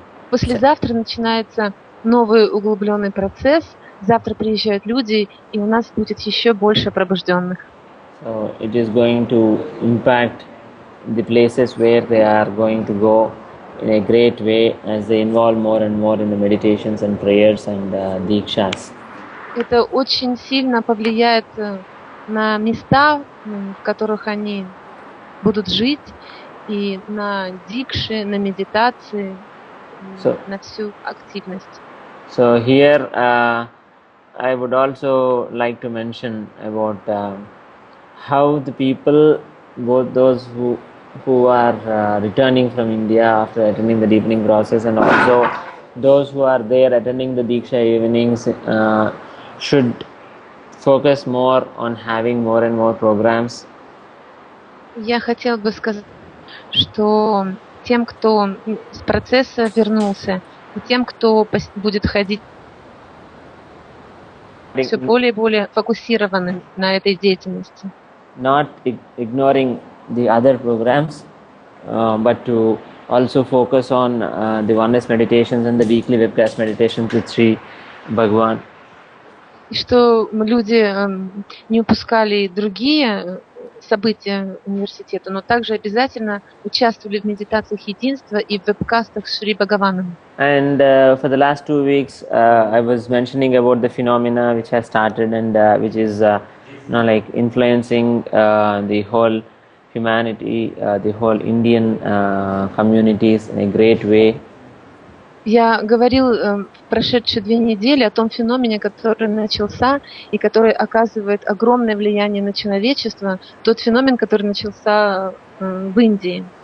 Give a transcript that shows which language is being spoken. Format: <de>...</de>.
<ru>Послезавтра начинается новый углубленный процесс. Завтра приезжают люди, и у нас будет еще больше пробужденных.</ru> <en>So it is going to impact the places where they are going to go in a great way as they involve more and more in the meditations and prayers and dikshas.</en> <ru>Это очень сильно повлияет на места, в которых они будут жить, и на дикши, на медитации, на всю активность.</ru> <en>So here I would also like to mention about how the people, both those who are returning from India after attending the deepening process and also those who are there attending the Diksha evenings should focus more on having more and more programs.</en> <ru>Я хотела бы сказать, что тем, кто с процесса вернулся, и тем, кто будет ходить все более и более фокусированы на этой деятельности.</ru> <en>Not ignoring the other programs, but to also focus on the oneness meditations and the weekly webcast meditations with Sri Bhagwan.</en> <ru>И что люди не упускали другие события университета, но также обязательно участвовали в медитациях единства и в вебкастах с Шри Бхагаваном.</ru> <en>And for the last 2 weeks, I was mentioning about the phenomena which has started and which is like influencing the whole humanity, the whole Indian communities in a great way.</en> <ru>Я говорил в прошедшие 2 недели о том феномене, который начался и который оказывает огромное влияние на человечество, тот феномен, который начался в Индии.</ru>